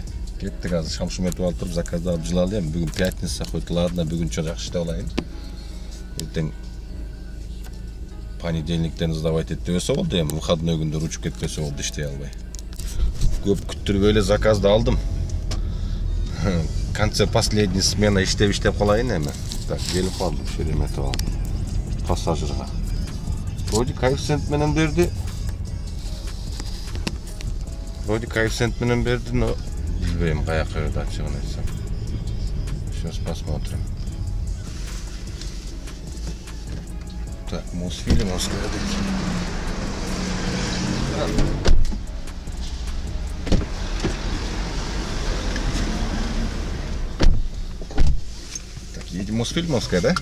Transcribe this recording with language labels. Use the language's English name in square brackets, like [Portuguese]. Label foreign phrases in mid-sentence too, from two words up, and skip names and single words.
[Kyrgyz] Кеттик азыр шамшым өтүп алып туруп заказды алып жылалы эми. Бүгүн [Russian] пятница хоть ладно, [Kyrgyz] бүгүнчө жакшы иштеп алайын. Эртең понедельниктен сдавать этпесе болду эми, выходной күндө учуп кетпесе болду, иштей албай. Көп күттүрбөй эле заказды алдым. [Russian] Конце последний смена [Kyrgyz] иштеп калайын эми. Так, келип калдым Шереметова пассажирга. [Russian] Вроде коэффициент [Kyrgyz] менен берди. Но билбейм каяка берди, ачыгын айтсам. [Russian] Сейчас посмотрим. Так, Мосфильм оскорбить. Так, едем Мосфильмовская, да?